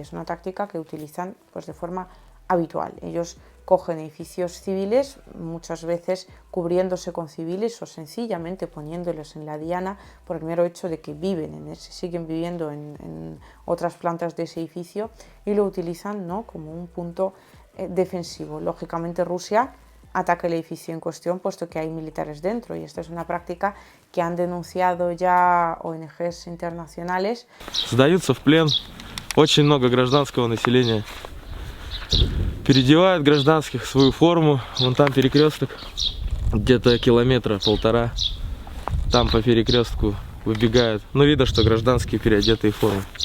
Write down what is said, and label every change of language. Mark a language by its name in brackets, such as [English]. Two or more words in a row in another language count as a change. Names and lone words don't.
[Spanish] Es una táctica que utilizan pues de forma habitual. Ellos cogen edificios civiles, muchas veces cubriéndose con civiles o sencillamente poniéndolos en la diana por el mero hecho de que viven en ese, siguen viviendo en otras plantas de ese edificio, y lo utilizan, ¿no?, como un punto defensivo. Lógicamente Rusia ataca el edificio en cuestión, puesto que hay militares dentro, y esta es una práctica que han denunciado ya ONGs internacionales. [Russian] Сдаются в плен очень много гражданского населения. Переодевают гражданских в свою форму. Вон там перекресток, где-то километра полтора. Там по перекрестку выбегают. Ну, видно, что гражданские переодетые в форму.